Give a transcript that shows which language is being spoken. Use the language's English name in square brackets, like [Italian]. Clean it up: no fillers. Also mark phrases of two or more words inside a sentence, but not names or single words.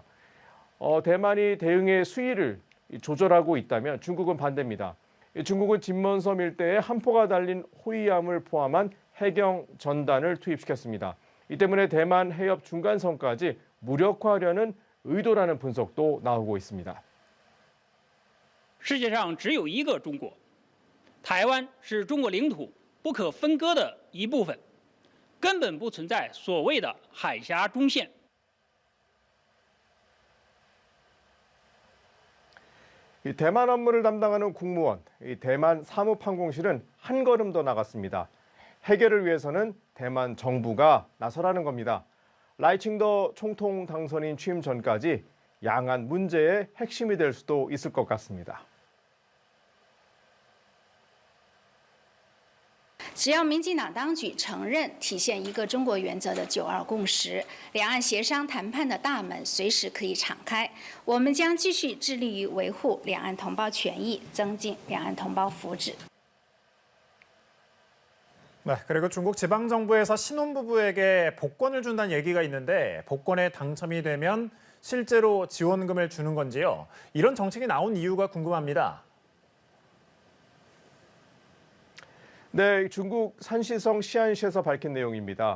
[Korean] 대만이 대응의 수위를 조절하고 있다면 중국은 반대입니다. 중국은 진먼섬 일대에 한포가 달린 호위함을 포함한 해경 전단을 투입시켰습니다. 이 때문에 대만 해협 중간선까지 무력화하려는 의도라는 분석도 나오고 있습니다. [Chinese] 世界上只有一个中国，台湾是中国领土不可分割的一部分，根本不存在所谓的海峡中线。 [Korean] 대만 업무를 담당하는 국무원, 대만 사무판공실은 한 걸음 더 나갔습니다. 해결을 위해서는 대만 정부가 나서라는 겁니다. 라이칭더 총통 당선인 취임 전까지 양안 문제의 핵심이 될 수도 있을 것 같습니다. [Chinese] 只要民进党当局承认体现一个中国原则的9·2共识，两岸协商谈判的大门随时可以敞开。我们将继续致力于维护两岸同胞权益，增进两岸同胞福祉。 [Korean] 네, 그리고 중국 지방정부에서 신혼부부에게 복권을 준다는 얘기가 있는데 복권에 당첨이 되면 실제로 지원금을 주는 건지요? 이런 정책이 나온 이유가 궁금합니다. 네, 중국 산시성 시안시에서 밝힌 내용입니다.